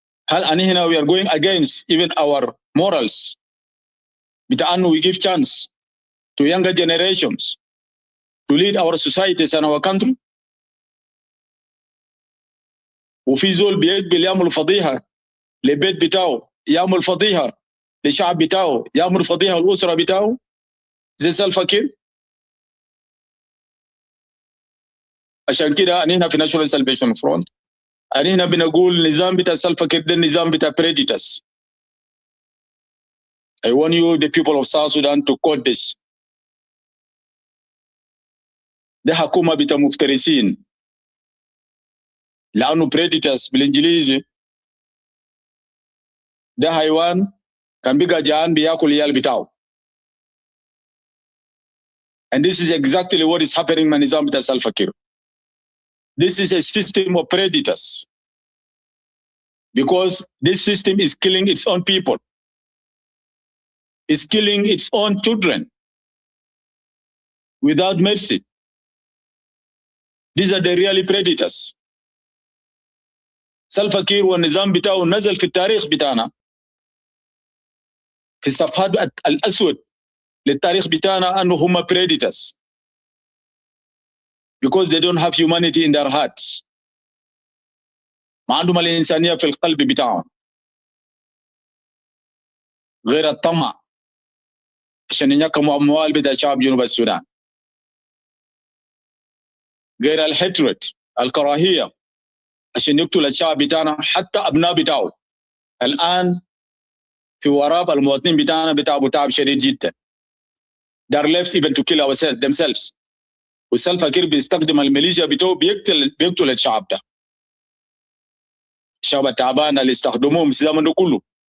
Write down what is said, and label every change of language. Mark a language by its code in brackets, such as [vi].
[ar] هل أننا [en] we are going against even our morals [ar] بتاع أنه [en] we give chance to younger generations to lead our societies and our country؟ [ar] وفي زول بيقبل يعمل فضيحة لبيت بتاعه، يعمل فضيحة لشعب بتاعه، يعمل فضيحة الأسرة بتاعه زي سالفا كير؟ عشان كده أننا في ناشونال سالفيشن فرونت أننا بنقول النظام بتاع سالفا كير ده النظام بتاع predators. [en] I want you the people of South Sudan to quote this. [ar] ده حكومة بتاع مفترسين، لأنه predators بالإنجليزي ده حيوان كان بيقى جعان بياكل يال بتاعه. [en] And this is exactly what is happening [ar] مع النظام بتاع سالفا كير. [en] This is a system of predators because this system is killing its own people, is killing its own children without mercy. These are the really predators. [ar] سالفا كير والنظام بتاعه نزل في التاريخ بتاعنا في الصفحات الأسود للتاريخ بتاعنا أنه هم predators [en] because they don't have humanity in their hearts. [ar] ما عندهم الإنسانية في القلب بتاعهم غير الطمع عشان ينكموا أموال بتاع شعب جنوب السودان، غير الحترة الكراهية عشان يقتل الشعب بتاعنا حتى أبناء بتاعه. الآن في وراب المواطنين بتاعنا بتعبوا تعب شديد جدا. [en] They are left even to kill themselves. [ar] وسالفا كير بيستخدم الميليشيا بتاعه بيقتل الشعب ده، الشعب التعبان اللي استخدموهم في الزمن ده كله.